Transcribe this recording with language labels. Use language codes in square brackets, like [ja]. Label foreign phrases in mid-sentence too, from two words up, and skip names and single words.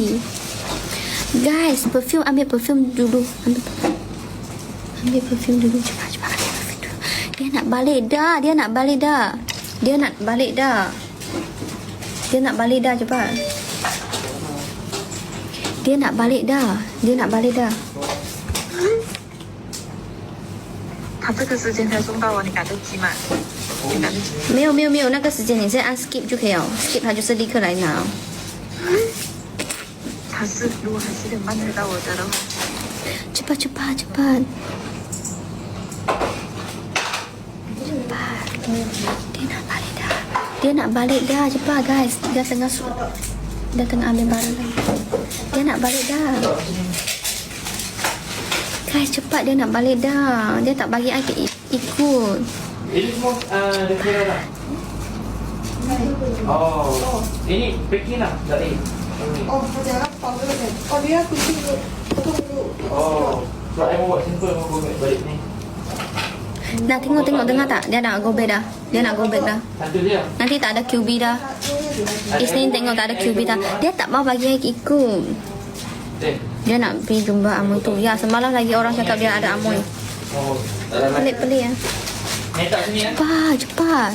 [ms] Guys, perfume, ambil perfume dulu. Ambil perfume dulu. Cepat. Ambil perfume dulu. Dia nak balik dah. Cepat. Dia nak balik dah. [zh] 他这个时间才送到啊，你赶得及吗？你赶得及？没有，那个时间你现在按 skip 就可以了。skip 它就是立刻来拿。他是如果还7点半才到我家的话， [ms] cepat. Dia nak balik dah. Cepat guys. Dia tengah ambil barang lagi. Dia nak balik dah. Guys, cepat, dia nak balik dah. Dia tak bagi I ikut. Ini semua dah kira tak? Oh, ini packing lah dari. Oh, macam apa? Oh, dia kucing tu. Oh, so I mau buat simple, mau balik ni. Nah, tengok dengar tak? Dia nak [en] go back [ms] dah. Satu je. Nanti tak ada QB dah. Isnin tengok tak ada QB dah. Dia tak mau bagi I ikut. Dia nak pergi jumpa Amoy tu. Ya, semalam lagi orang cakap dia ada Amoy. Oh, Pelik ya. ni tak sini ya? Cepat.